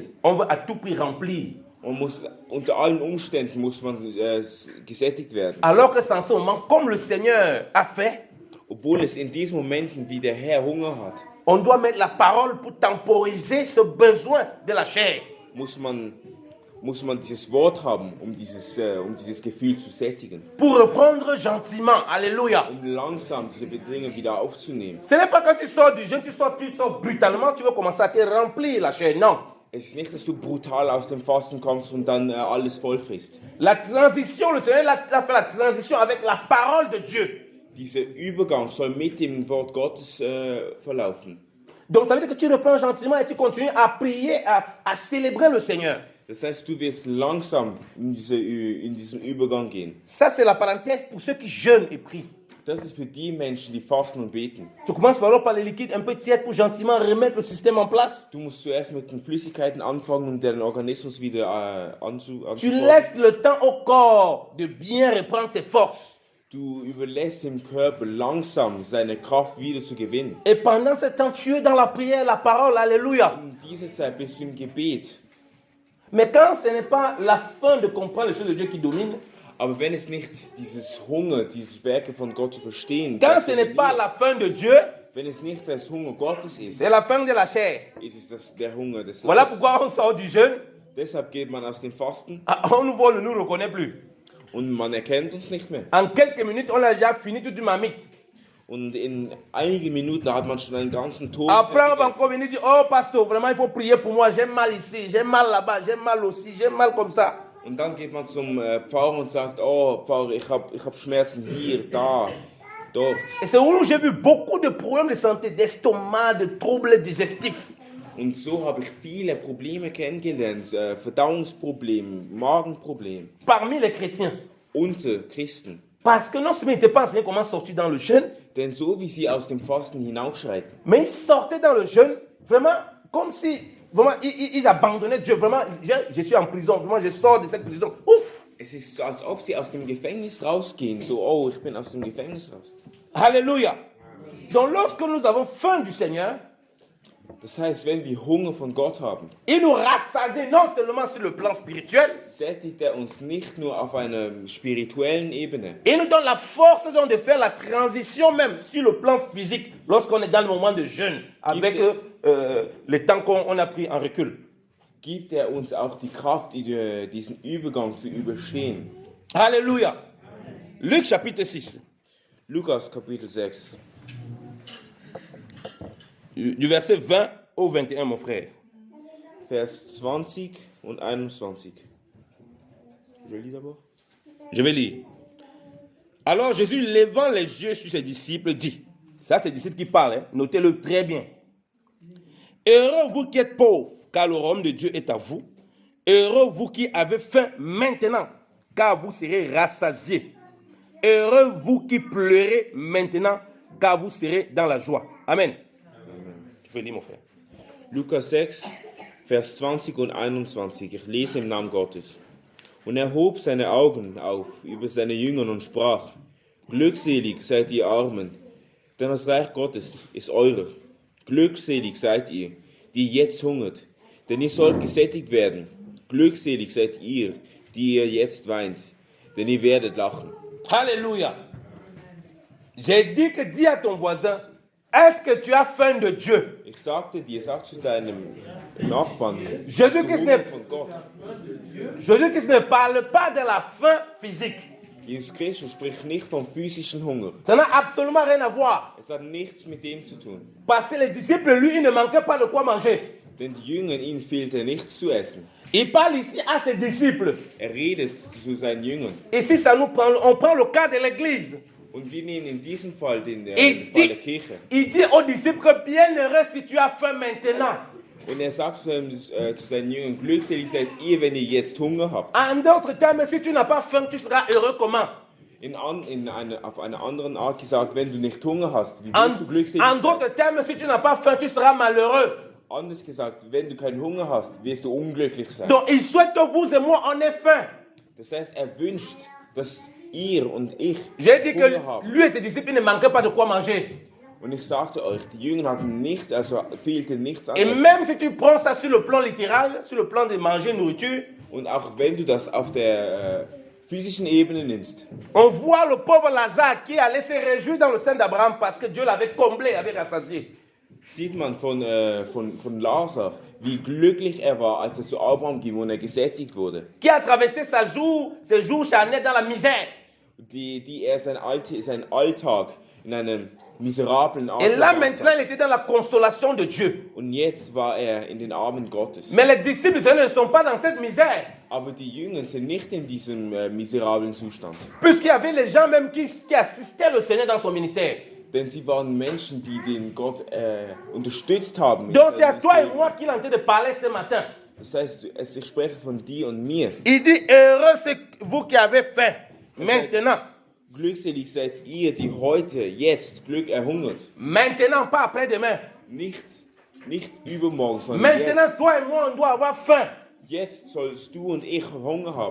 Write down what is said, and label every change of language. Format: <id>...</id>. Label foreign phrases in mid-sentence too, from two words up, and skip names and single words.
<fr>On veut à tout prix remplir.</fr> <de>Und unter allen Umständen muss man gesättigt werden.</de> <fr>Alors que c'est en ce moment, comme le Seigneur a fait,</fr> <de>Obwohl es in diesen Momenten, wie der Herr Hunger hat,</de> <fr>on doit mettre la parole pour temporiser ce besoin de la chair.</fr> <de>muss man dieses Wort haben, um dieses Gefühl zu sättigen.</de> <fr>Pour reprendre gentiment. Alléluia.</fr> <de>Um langsam diese Bedingungen wieder aufzunehmen.</de> <fr>Ce n'est pas quand tu sors du jeûne, tu sors brutalement, tu veux commencer à te remplir la chair. Non.</fr> <de>Es ist nicht, dass du brutal aus dem Fasten kommst und dann alles voll frisst.</de> <fr>La transition, le Seigneur a fait la transition avec la parole de Dieu.</fr> <de>Dieser Übergang soll mit dem Wort Gottes verlaufen.</de> <fr>Donc ça veut dire que tu reprends gentiment et tu continues à prier, à célébrer le Seigneur.</fr> <de>Das heißt, du wirst langsam in diesen Übergang gehen.</de> <fr>Ça c'est la parenthèse pour ceux qui jeûnent et prient.</fr> <de>Das ist für die Menschen, die fasten und beten.</de> <fr>Tu commences alors par les liquides un peu tièdes pour gentiment remettre le système en place.</fr> <de>Du musst zuerst mit den Flüssigkeiten anfangen, um deinen Organismus wieder</de> <fr>Tu</fr> <de>anzuspornen.</de> <fr>laisses le temps au corps de bien reprendre ses forces.</fr> <de>Du überlässt dem Körper langsam seine Kraft wieder zu gewinnen.</de> <fr>Et pendant ce temps, tu es dans la prière, la parole, alléluia.</fr> <de>In dieser Zeit bist du im Gebet.</de> <fr>Mais quand ce n'est pas la fin de comprendre les choses de Dieu qui domine,</fr> <de>Aber wenn es nicht dieses Hunger, dieses Werke von Gott zu verstehen,</de> <fr>quand</fr> <de>das</de> <fr>ce n'est pas</fr> <de>dominiert,</de> <fr>la fin de Dieu,</fr> <de>wenn es nicht das Hunger Gottes ist,</de> <fr>c'est la fin de la chair.</fr> <de>ist es der Hunger des</de> <fr>Voilà</fr> <de>Leibes.</de> <fr>pourquoi on sort du jeûne,</fr> <de>Deshalb geht man aus dem Fasten</de> <fr>on nous voit, on ne nous reconnaît plus.</fr> <de>und man erkennt uns nicht mehr.</de> <fr>En quelques minutes, on a déjà fini toute une marmite.</fr> <de>Und in einigen Minuten hat man schon einen ganzen Ton.</de> <fr>Après, on va encore venir dire, oh pasteur, vraiment, il faut prier pour moi. J'ai mal ici, j'ai mal là-bas, j'ai mal aussi, j'ai mal comme ça.</fr> <de>Und dann geht man zum Pfarrer und sagt, oh Pfarrer, ich hab Schmerzen hier, da, dort.</de> <fr>Et c'est où j'ai vu beaucoup de problèmes de santé, d'estomac, de troubles digestifs.</fr> <de>Und so habe ich viele Probleme kennengelernt, Verdauungsprobleme, Magenprobleme</de> <fr>Parmi les chrétiens.</fr> <de>unter Christen.</de> <fr>Parce que non seulement ils n'étaient pas enseignés comment sortir dans le jeûne,</fr> <de>Denn so wie sie aus dem Fasten hinausschreiten,</de> <fr>mais ils sortaient dans le jeûne vraiment comme si vraiment ils abandonnaient Dieu. Vraiment, je suis en prison, vraiment je sors de cette prison. Ouf!</fr> <de>es ist so, als ob sie aus dem Gefängnis rausgehen. So, oh, ich bin aus dem Gefängnis raus.</de> <fr>Alléluia! Donc lorsque nous avons faim du Seigneur,</fr> <de>Das heißt, wenn wir Hunger von Gott haben,</de> <fr>il nous rassasie non seulement sur le plan spirituel,</fr> <de>sättigt er uns nicht nur auf einer spirituellen Ebene,</de> <fr>il nous donne la force donc de faire la transition même sur le plan physique lorsqu'on est dans le moment de jeûne, avec le temps qu'on a pris en recul.</fr> <de>gibt er uns auch die Kraft, diesen Übergang zu überstehen.</de> <fr>Alléluia! Luc chapitre 6,</fr> <de>Lukas Kapitel 6,</de> <fr>du verset 20 au 21, mon frère.</fr> <de>Vers 20 und 21.</de> <fr>Je lis d'abord. Je vais lire. Alors Jésus, levant les yeux sur ses disciples, dit, ça c'est les disciples qui parlent, hein, notez-le très bien. Heureux vous qui êtes pauvres, car le royaume de Dieu est à vous. Heureux vous qui avez faim maintenant, car vous serez rassasiés. Heureux vous qui pleurez maintenant, car vous serez dans la joie. Amen. Tu peux lire, mon frère.</fr> <de>Lukas 6, Vers 20 und 21. Ich lese im Namen Gottes. Und er hob seine Augen auf über seine Jünger und sprach, glückselig seid ihr Armen, denn das Reich Gottes ist eurer. Glückselig seid ihr, die jetzt hungert, denn ihr sollt gesättigt werden. Glückselig seid ihr, die ihr jetzt weint, denn ihr werdet lachen.</de> <fr>Alléluia. J'ai dit que dis à ton voisin, est-ce que tu as faim de Dieu?</fr> <de>Ich sagte dir, sag zu deinem Nachbarn, Jésus-Christ von Gott.</de> <fr>Jésus-Christ ne parle pas de la faim physique.</fr> <de>Jesus Christus spricht nicht vom physischen Hunger.</de> <fr>Ça n'a absolument rien à voir.</fr> <de>Es hat nichts mit dem zu tun.</de> <fr>Parce que les disciples, lui, ils ne manquaient pas de quoi manger.</fr> <de>Denn die Jünger, ihnen fehlte nichts zu essen.</de> <fr>Il parle ici à ses disciples.</fr> <de>Er redet zu seinen Jüngern.</de> <fr>Ici, on prend le cas de l'église.</fr> <de>Und wir nehmen in diesem Fall den Fall</de> <fr>Il</fr> <de>der Kirche.</de> <fr>dit aux disciples que bienheureux si tu as faim maintenant.</fr> <de>Und er sagt zu seinen Jüngern, glückselig seid ihr, wenn ihr jetzt Hunger habt.</de> <fr>En d'autres termes, si tu n'as pas faim, tu seras heureux comment?</fr> <de>Auf eine andere Art gesagt, wenn du nicht Hunger hast, wie willst du glückselig</de> <fr>En</fr> <de>sein?</de> <fr>d'autres termes, si tu n'as pas faim, tu seras malheureux.</fr> <de>Anders gesagt, wenn du keinen Hunger hast, wirst du unglücklich sein.</de> <fr>Donc, il souhaite que vous et moi, on ait faim.</fr> <de>Das heißt, er wünscht, dass ihr und ich</de> <fr>J'ai dit que</fr> <de>Hunger haben.</de> <fr>lui et ses disciples ne manquaient pas de quoi manger.</fr> <de>Und ich sagte euch, die Jünger hatten nichts, also fehlte nichts</de> <fr>Et</fr> <de>anderes.</de> <fr>même si tu prends ça sur le plan littéral, sur le plan de manger, nourriture,</fr> <de>Und auch wenn du das auf der physischen Ebene nimmst,</de> <fr>on voit le pauvre Lazare qui allait se réjouir dans le sein d'Abraham parce que Dieu l'avait comblé, avait rassasié.</fr> <de>sieht man von Lazar, wie glücklich er war, als er zu Abraham ging und er gesättigt wurde.</de> <fr>Qui a traversé ses jours charnels dans la misère.</fr> <de>Die er sein Alltag in einem miserablen</de> <fr>Et là</fr> <de>Alltag</de> <fr>maintenant,</fr> <de>hatte.</de> <fr>il était dans la consolation de Dieu.</fr> <de>Und jetzt war er in den Armen Gottes.</de> <fr>Mais les disciples eux, ne sont pas dans cette misère.</fr> <de>Aber die Jünger sind nicht in diesem miserablen Zustand.</de> <fr>Puisqu'il y avait les gens même qui assistaient le Seigneur dans son ministère.</fr> <de>Denn sie waren Menschen, die den Gott unterstützt haben. mit</de> <fr>Donc c'est à</fr> <de>seinem</de> <fr>toi et</fr> <de>Leben.</de> <fr>moi qu'il est en train de parler ce matin.</fr> <de>Das heißt, ich spreche von dir und mir.</de> <fr>Il dit, heureux c'est vous qui avez faim. Maintenant.</fr> <de>Glückselig seid ihr, die heute, jetzt hungert.</de> <fr>Maintenant, pas après-demain.</fr> <de>Nicht übermorgen, sondern</de> <fr>Maintenant, toi et moi, on doit avoir faim.</fr> <de>jetzt sollst du und ich Hunger haben.</de>